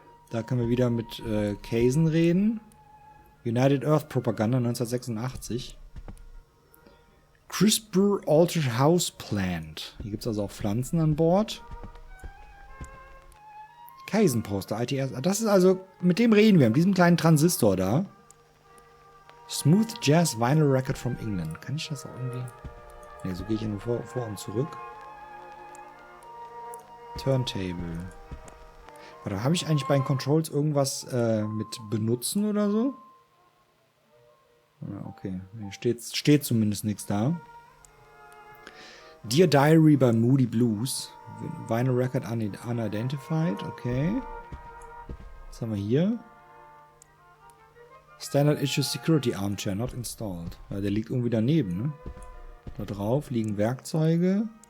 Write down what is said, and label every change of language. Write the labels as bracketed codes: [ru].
[de] Da können wir wieder mit Kaizen reden. [en] United Earth Propaganda 1986. CRISPR Altered House Plant. [de] Hier gibt es also auch Pflanzen an Bord. Kaizen Poster, ITS. Das ist also, mit dem reden wir, mit diesem kleinen Transistor da. [en] Smooth Jazz Vinyl Record from England. [de] Kann ich das auch irgendwie? Ne, so gehe ich ja nur vor und zurück. Turntable. Warte, habe ich eigentlich bei den Controls irgendwas mit benutzen oder so? Ja, okay. Steht zumindest nichts da. [en] Dear Diary by Moody Blues. Vinyl Record unidentified. Okay. [de] Was haben wir hier? [en] Standard Issue Security Armchair not installed. [de] Ja, der liegt irgendwie daneben, ne? Da drauf liegen Werkzeuge.